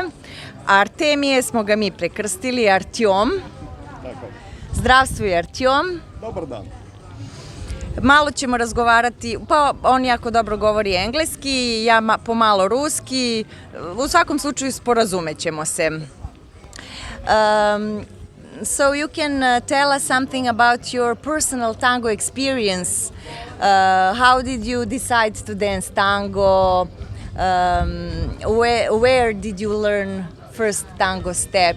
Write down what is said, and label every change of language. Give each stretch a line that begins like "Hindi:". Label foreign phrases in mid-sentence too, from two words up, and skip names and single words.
Serbian: Artemije smo ga mi prekrstili, Artjom.
Russian: Zdravstvuj, Artjem.
Serbian: Dobar dan. Malo ćemo razgovarati, pa on jako dobro govori engleski, ja pomalo ruski, u svakom slučaju sporazumećemo se.
English: So you can tell us something about your personal tango experience. How did you decide to dance tango? Where did you learn first tango steps?